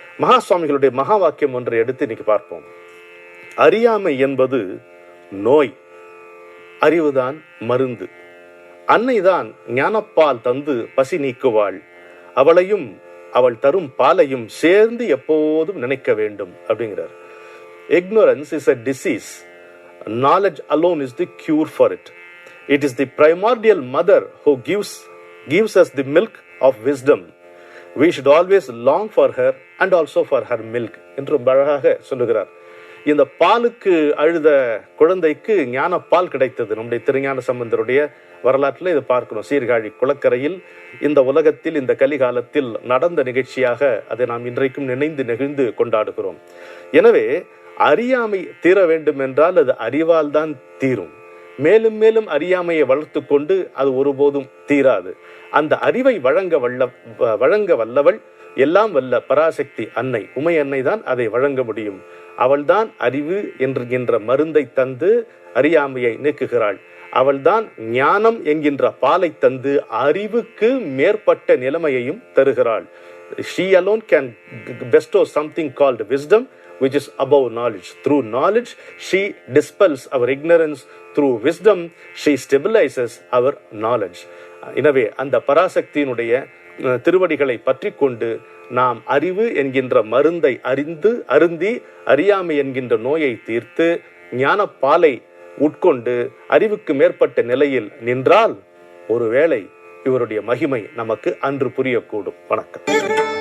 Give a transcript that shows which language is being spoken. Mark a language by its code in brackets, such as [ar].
[ta] மகா சுவாமிகளுடைய மகா வாக்கியம் ஒன்றை எடுத்து இன்னைக்கு பார்ப்போம். அறியாமை என்பது நோய், அறிவுதான் மருந்து. அன்னைதான் ஞானப்பால் தந்து பசி நீக்குவாள், அவளையும் அவள் தரும் பாலையும் சேர்ந்து எப்போதும் நினைக்க வேண்டும் அப்படிங்கிறார். [en] Ignorance is a disease. Knowledge alone is the cure for it. It is the primordial mother who gives us the milk of wisdom. We should always long for her and also for her milk [ta] என்று அழகாக சொல்லுகிறார். இந்த பாலுக்கு அழுத குழந்தைக்கு ஞான பால் கிடைத்தது. நம்முடைய திருஞான சம்பந்தருடைய வரலாற்றில் இதை பார்க்கணும். சீர்காழி குளக்கரையில் இந்த உலகத்தில் இந்த கலிகாலத்தில் நடந்த நிகழ்ச்சியாக அதை நாம் இன்றைக்கும் நினைந்து நெகிழ்ந்து கொண்டாடுகிறோம். எனவே அறியாமை தீர வேண்டும் என்றால் அது அறிவால் தான் தீரும். மேலும் மேலும் அறியாமையை வளர்த்து கொண்டு அது ஒருபோதும் தீராது. அந்த அறிவை வழங்க வல்லவள் எல்லாம் வல்ல பராசக்தி அன்னை, உமை அன்னை தான் அதை வழங்க முடியும். அவள்தான் அறிவு என்கின்ற மருந்தை தந்து அறியாமையை நீக்குகிறாள். அவள்தான் ஞானம் என்கின்ற பாலை தந்து அறிவுக்கு மேற்பட்ட நிலைமையையும் தருகிறாள். [en] She alone can bestow something called wisdom, which is above knowledge. Through knowledge, she dispels our ignorance. Through wisdom, she stabilizes our knowledge. [ta] எனவே அந்த பராசக்தியினுடைய திருவடிகளை பற்றி கொண்டு நாம் அறிவு என்கின்ற மருந்தை அருந்தி அறியாமை என்கின்ற நோயை தீர்த்து ஞான பாலை உட்கொண்டு அறிவுக்கு மேற்பட்ட நிலையில் நின்றால் ஒருவேளை இவருடைய மகிமை நமக்கு அன்று புரியக்கூடும். வணக்கம்.